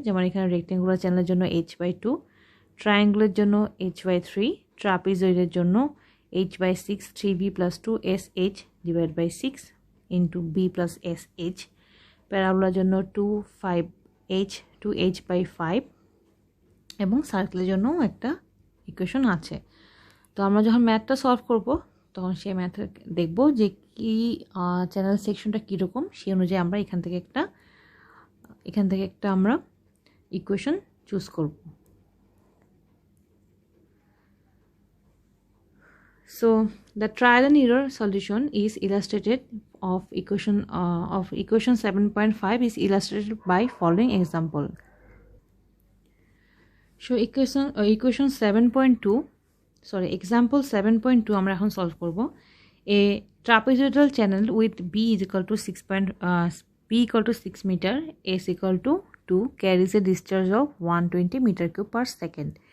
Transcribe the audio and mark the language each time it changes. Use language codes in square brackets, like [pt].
[bn] যেমন এখানে রেক্টেঙ্গুলার চ্যানেলের জন্য h/2, ট্রায়াঙ্গুলের জন্য h/3, ট্রাপিজয়েডের জন্য h/6, 3b + 2sh divide by 6 into b + sh, প্যারাবোলার জন্য 2/5h 2h/5, এবং সার্কেলের জন্য একটা ইকুয়েশন আছে। তো আমরা যখন ম্যাথটা সলভ করব তখন সেই ম্যাথে দেখব যে কি চ্যানেল সেকশনটা কীরকম, সেই অনুযায়ী আমরা এখান থেকে একটা আমরা ইকুয়েশন চুজ করব। [en] So the trial and error solution is illustrated of equation 7.5 is illustrated by following example. So equation 7.2, sorry, example 7.2 [bn] আমরা এখন সলভ করব। [en] A trapezoidal channel with b equal to 6 meter, s equal to 2 carries a discharge of 120 meter cube per second.